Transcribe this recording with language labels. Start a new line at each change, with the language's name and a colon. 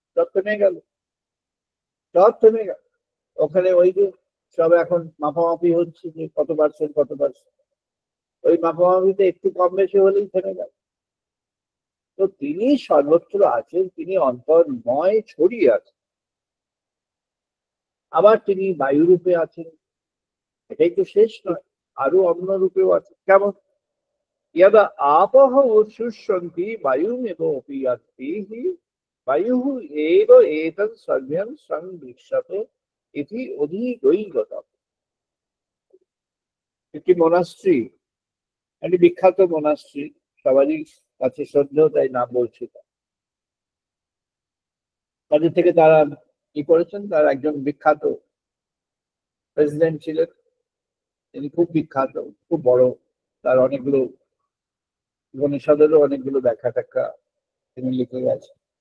Bangla: সব থেমে গেল, সব থেমে গেল। ওখানে ওই যে সব এখন মাপামাপি হচ্ছে যে কত পার্সেন্ট কত পার্সেন্ট, ওই মাপামাপিতে একটু কম বেশি হলেই থেমে গেল। তো তিনি সর্বত্র আছেন, তিনি অন্তর্ময় ছড়িয়ে আছেন। আবার তিনি বায়ু রূপে আছেন, এটাই তো শেষ নয়, আরো অন্য রূপেও আছে। কেমন?
Sanskrit: यदा आपः उत्सृष्यन्ति वायुमेव अपीयन्ति वायुः एव एतत् सर्वं संदृश्यते इति অধিদৈবতম।
Bangla: একটি মনাস্ট্রি, একটি বিখ্যাত মনাস্ট্রি, সবারই কাছে শ্রদ্ধেয়, তাই নাম বলছি। তাদের থেকে তারা কি করেছেন, তার একজন বিখ্যাত প্রেসিডেন্ট ছিলেন, তিনি খুব বিখ্যাত, খুব বড়, তার অনেকগুলো উপনিষদেরও অনেকগুলো ব্যাখ্যা ট্যাখ্যা তিনি লিখে গেছেন।